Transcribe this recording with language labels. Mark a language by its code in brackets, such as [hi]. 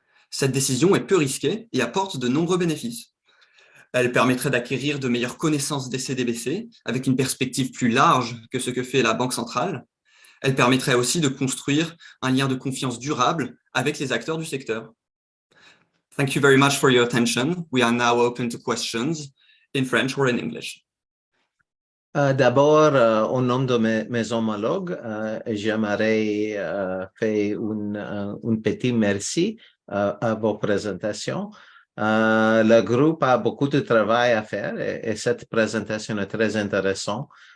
[fr] Cette décision est peu risquée et apporte de nombreux bénéfices. Elle permettrait d'acquérir de meilleures connaissances des CDBC avec une perspective plus large que ce que fait la Banque centrale. Elle permettrait aussi de construire un lien de confiance durable avec les acteurs du secteur. [en] Thank you very much for your attention. We are now open to questions in French or in English. [fr] D'abord, au nom de mes homologues, j'aimerais faire un petit merci à vos présentations. Le groupe a beaucoup de travail à faire et cette présentation est très intéressante.